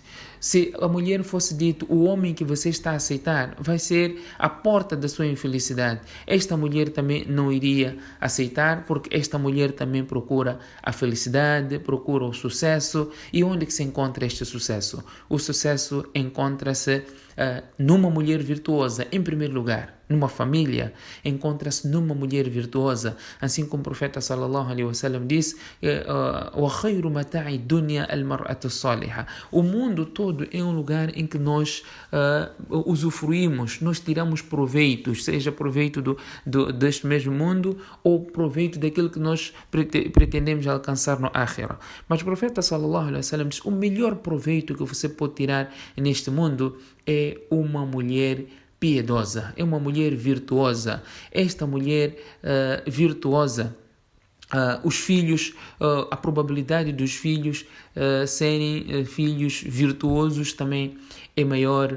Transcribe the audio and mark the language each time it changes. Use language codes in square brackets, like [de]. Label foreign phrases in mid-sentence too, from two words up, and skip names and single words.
[pt] Se a mulher fosse dito, o homem que você está a aceitar vai ser a porta da sua infelicidade, esta mulher também não iria aceitar, porque esta mulher também procura a felicidade, procura o sucesso. E onde que se encontra este sucesso? O sucesso encontra-se numa mulher virtuosa, em primeiro lugar. Numa família, encontra-se numa mulher virtuosa. Assim como o profeta [ar] صلى الله عليه وسلم [pt] disse: [ar] وَخَيْرُ مَتَاعِ الدُّنْيَا الْمَرْأَةُ الصَّالِحَةُ. [pt] O mundo todo é um lugar em que nós usufruímos, nós tiramos proveitos, seja proveito deste mesmo mundo ou proveito daquilo que nós pretendemos alcançar no Akhira. Mas o profeta [ar] صلى الله عليه وسلم [pt] diz: o melhor proveito que você pode tirar neste mundo é uma mulher piedosa, é uma mulher virtuosa. Esta mulher virtuosa os filhos, a probabilidade dos filhos serem filhos virtuosos também é maior.